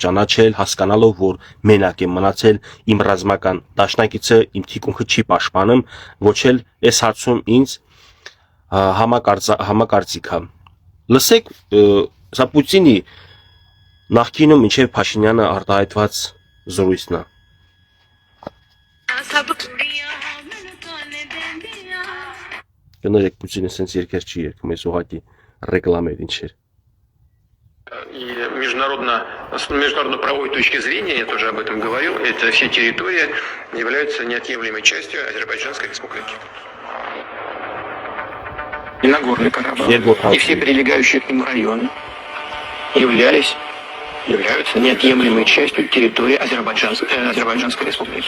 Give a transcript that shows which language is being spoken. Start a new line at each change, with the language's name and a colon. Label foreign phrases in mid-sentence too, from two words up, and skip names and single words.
Armenian: ճանաչել, հասկանալով, որ մենակ եմ մնացել, իմ ռազմական դաշնակիցը իմ թիկունքը չի պաշտպանում, ոչ էլ այս հարցում ինձ համակարծիք է։ Լսեք, սա Պուտինի նախկինում ինչեւ Փաշինյանը արտահայտված զրույցն է։ Կներեք Պուտինը sense երկեր չի երգում, այս ուղղակի ռեկլամ էր ինչ էր։
Russian: И с международно-правовой точки зрения, я тоже об этом говорил, это все территории являются неотъемлемой частью Азербайджанской республики. И Нагорный Карабах, и все прилегающие к ним районы являются неотъемлемой частью территории Азербайджанской республики.